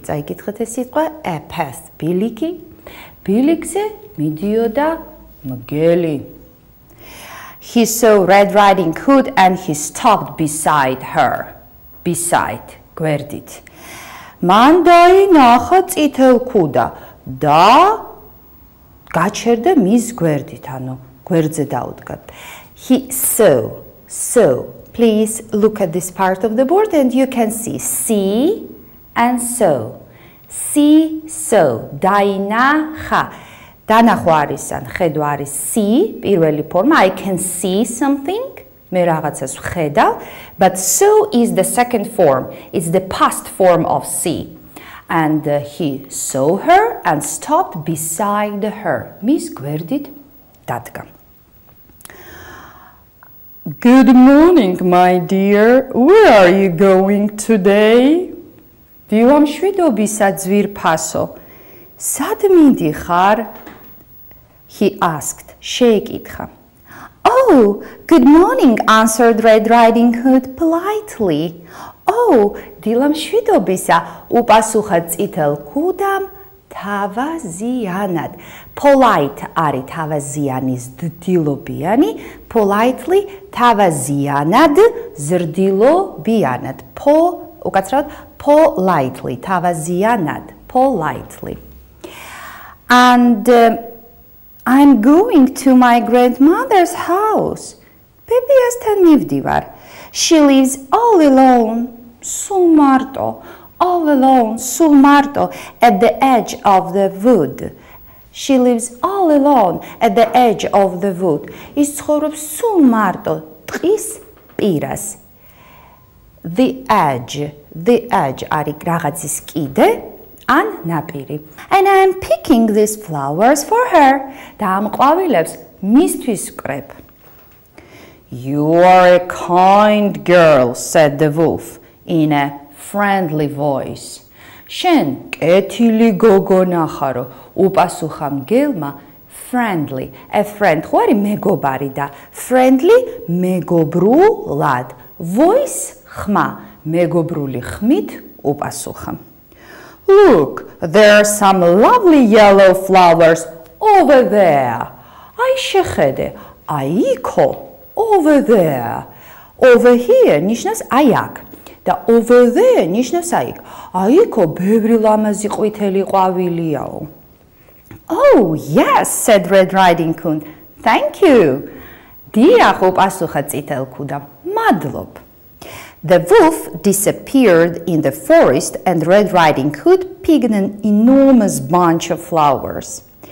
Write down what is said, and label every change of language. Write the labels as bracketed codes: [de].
[ka] წაიკითხეთ ეს სიტყვა, [en] a path, [ka] biligze midioda mgeli. [en] He saw Red Riding Hood and he stopped beside her. Beside, გვერდით. [ka] მან დაინახა წითელ ქუდა და გაჩერდა მის გვერდით, ანუ გვერდზე დაუდგა. [en] He saw. Please look at this part of the board and you can see and saw. See, saw. დაინახა. [ka] დანახვა არის ან ხედვა არის see, პირველი ფორმა. [en] I can see something. [ka] მე რაღაცას ვხედავ, [en] but saw is the second form. It's the past form of see. And he saw her and stopped beside her. [ka] მის გვერდით დადგა. [en] Good morning, my dear. Where are you going today? [ka] დილამშვიდობისა ძვირფასო. სად მიდიხარ? [en] He asked. [ka] შეეკითხა. [en] Oh, good morning, answered Red Riding Hood politely. [ka] Oh, დილამშვიდობისა, უპასუხა წითელ ქუდამ თავაზიანად. Polite არის თავაზიანის დილობიანი, politely თავაზიანად, ზრდილობიანად. უკაცრავად politely, თავაზიანად, politely. [en] And I'm going to my grandmother's house. [ka] ბებიასთან მივდივარ. [en] She lives all alone, სულ მარტო, all alone, სულ მარტო, at the edge of the wood. She lives all alone at the edge of the wood. [ka] ის ცხოვრობს სულ მარტო, ტყის პირას. The edge არის რაღაცის კიდე, ან ნაპირი. [en] And I am picking these flowers for her. [ka] და ამ ყვავილებს მისთვის ვკრებ. [en] You are a kind girl, said the wolf in a friendly voice. [ka] შენ კეთილი გოგონა ხარო, უპასუხა მგელმა friendly. A friend ხო არის მეგობარი და friendly მეგობრულად. Voice ხმა, მეგობრული ხმით უპასუხა. [en] Look, there are some lovely yellow flowers over there. [ka] აი შეხედე, აი იქო, over there. Over here ნიშნავს აი აქ. და over there ნიშნავს აი იქ. აი იქო ბევრი ლამაზი ყვითელი ყვავილიაო. [en] Oh, yes, said Red Riding Hood. Thank you. [ka] დიახ, უპასუხა წითელ ქუდამ. მადლობ. [en] The wolf disappeared in the forest and Red Riding Hood picked an enormous bunch of flowers.